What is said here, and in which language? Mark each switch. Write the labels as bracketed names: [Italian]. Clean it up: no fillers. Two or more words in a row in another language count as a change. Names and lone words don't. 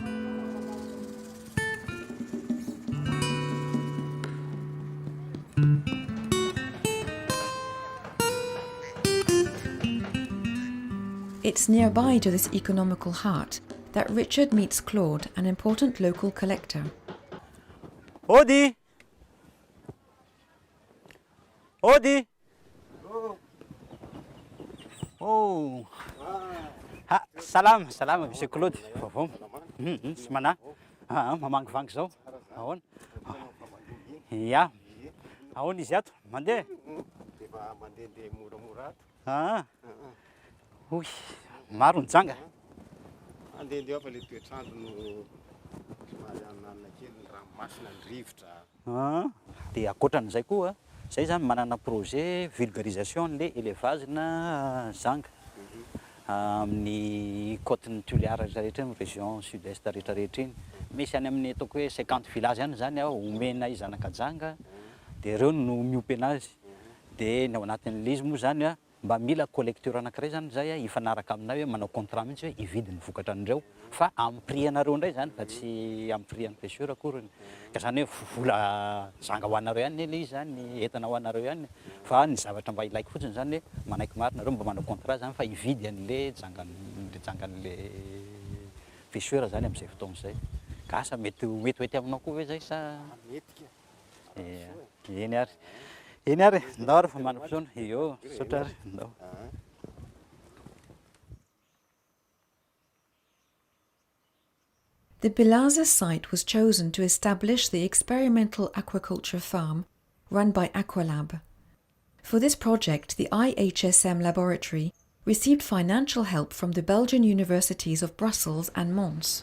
[English] It's nearby to this economical heart that Richard meets Claude, an important local collector. [Malagasy] Odi! Odi! Oh! Salam, Monsieur Claude. Semana? Mamangifang zao. Ahoana? Ya. Ahoana izy ato? Mandeha? Mandehandeha moramora Ah. Oy, maro ny janga. andehandeha fa le toetrandro no somary ananana kely ny ranomasina ny rivotra. Dia ankoatran'izay koa, zay zany manana [French] projet vulgarisation [Malagasy] le élevage na zanga amin'ny côte-ny Tulia rehetrarehetra iny [French] région sud-est [Malagasy] rehetrarehetra iny. Misy any amin'ny ataoko hoe 50 village any zany omena izanakajanga dia ireo no miompy anazy. Dia ny ao anatin'ilay izy moa zany mba mila collecteur anankiray zany zay ifanaraka aminay hoe manao contrat mihitsy hoe ividy ny vokatra an'ireo fa amin'ny prix anareo indray zany fa tsy amin'ny prix an'ny pêcheur akory. Ka zany hoe vola zanga ho anareo ihany le izy zany entana ho anareo ihany fa ny zavatra mba ilaiko fotsiny zany hoe manaiky maro nareo mba manao contrat zany fa ividy an'le jangan'le pêcheur zany amin'izay fotoana izay. Ka asa mety mety aminao koa hoe zay sa Metika. eny ary. Eny ary, ndao ary fa manam-potoana. Io, sotra ary, ndao. [English] The Bilaza site was chosen to establish the experimental aquaculture farm run by Aqualab. For this project, the IHSM laboratory received financial help from the Belgian universities of Brussels and Mons.